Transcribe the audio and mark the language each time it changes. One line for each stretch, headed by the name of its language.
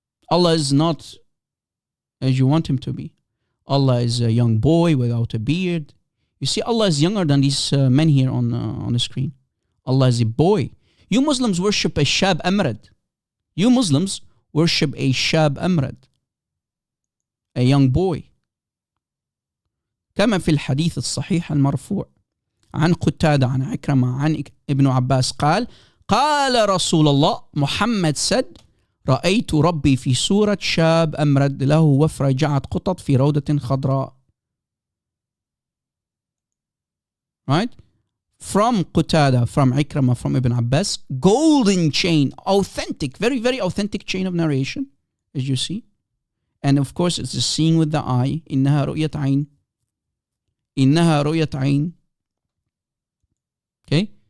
English: Allah is not as you want him to be. Allah is a young boy without a beard. You see, Allah is younger than these men here on the screen. Allah is a boy. You Muslims worship a shab amrad. You Muslims worship a shab amrad, a young boy.
Arabic: كما في الحديث الصحيح المرفوع عن قتادة عن عكرمة عن ابن عباس قال قال رسول الله,
English: Muhammad said,
Arabic: رأيت ربي في صورة شاب أمرد له وفرة جعت قطط في روضة خضراء.
English: Right? From Qatada, from Ikrama, from Ibn Abbas, golden chain, authentic, very, very authentic chain of narration, as you see. And of course, it's the seeing with the eye.
Arabic: إنها رؤية عين. إنها رؤية عين. Okay?